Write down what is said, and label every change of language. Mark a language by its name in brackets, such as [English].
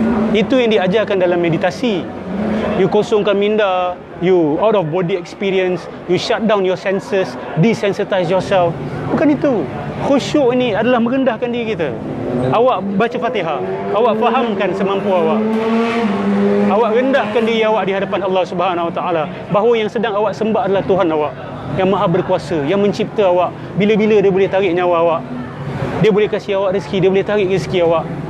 [Malay] Itu yang diajarkan dalam meditasi. [English] You [Malay] kosongkan minda, [English] you out of body experience, you shut down your senses, desensitize yourself. [Malay] Bukan itu. Khusyuk ini adalah merendahkan diri kita. Awak baca Fatihah, awak fahamkan semampu awak. Awak rendahkan diri awak di hadapan Allah Subhanahu Wa Taala, bahawa yang sedang awak sembah adalah Tuhan awak yang Maha Berkuasa, yang mencipta awak. Bila-bila dia boleh tarik nyawa awak, dia boleh kasih awak rezeki, dia boleh tarik rezeki awak.